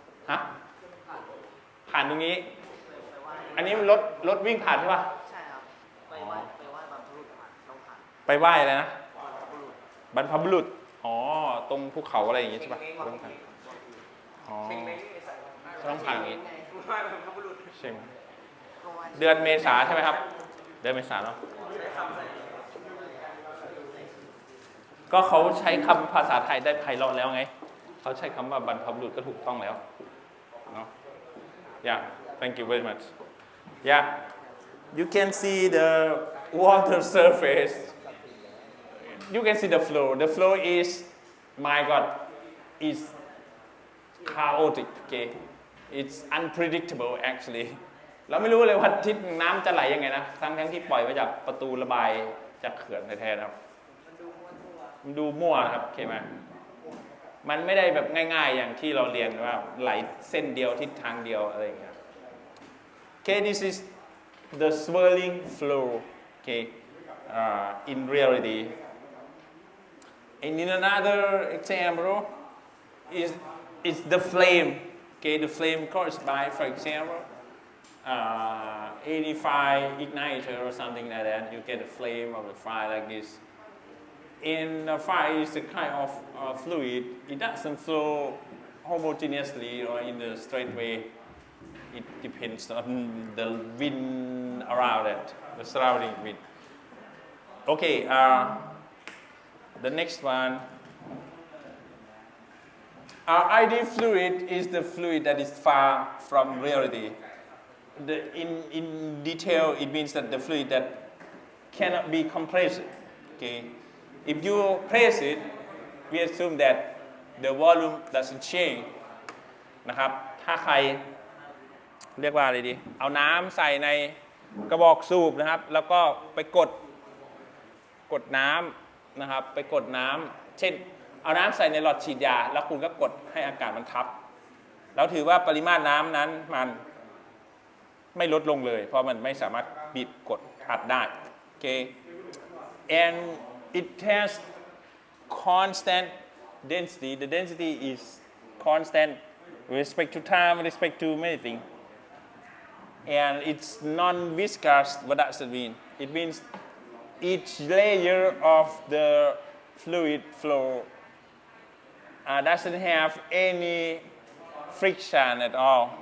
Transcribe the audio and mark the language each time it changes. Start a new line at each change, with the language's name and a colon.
Thai: ฮะผ่านตรงนี้อันนี้รถวิ่งผ่านใช่ป่ะใช่ครับไปไหว้บรรพบุรุษต้องผ่านไปไหว้อะไรนะบรรพบุรุษอ๋อตรงภูเขาอะไรอย่างงี้ใช่ป่ะต้องผ่านอ๋อต้องผ่านอย่างงี้ใช่ไหมเดือนเมษาใช่ไหมครับเดือนเมษาเนาะ ก็เขาใช้คำภาษาไทยได้ไพเราะแล้วไงเขาใช้คำว่าบรรพบุรุษก็ถูกต้องแล้วเนาะ
English: Yeah, thank you very much. Yeah, you can see the water surface. You can see the flow. The flow is, my God, is chaotic. Okay, it's unpredictable actually.
Thai: เราไม่รู้เลยว่าทิศน้ำจะไหลยังไงนะทั้งที่ปล่อยมาจากประตูระบายจากเขื่อนแท้ๆนะครับมันดูมั่วนะครับโอเคไหมมันไม่ได้แบบง่ายๆอย่างที่เราเรียนว่าไหลเส้นเดียวทิศทางเดียวอะไรอย่างเงี้ย
English: Okay, this is the swirling flow. Okay, in reality. And in another example is the flame. Okay, the flame caused by, for example, 85 igniter or something like that. You get a flame of the fire like this. And the fire is a kind of fluid. It doesn't flow homogeneously or in a straight way. It depends on the wind around it, the surrounding wind. Okay, the next one. Ideal fluid is the fluid that is far from reality. In detail, it means that the fluid that cannot be compressed. Okay, if you press it, we assume that the volume doesn't change.
Thai: นะครับ ถ้าใครเรียกว่าอะไรดี เอาน้ำใส่ในกระบอกสูบนะครับ แล้วก็ไปกดน้ำนะครับ ไปกดน้ำเช่น เอาน้ำใส่ในหลอดฉีดยา แล้วคุณก็กดให้อากาศมันทับ แล้วถือว่าปริมาตรน้ำนั้นมันไม่ลดลงเลย เพราะมันไม่สามารถบีบกดอัดได้
English: okay and it has constant density. The density is constant with respect to time, with respect to many things. And it's non-viscous. What does it mean? It means each layer of the fluid flow doesn't have any friction at all.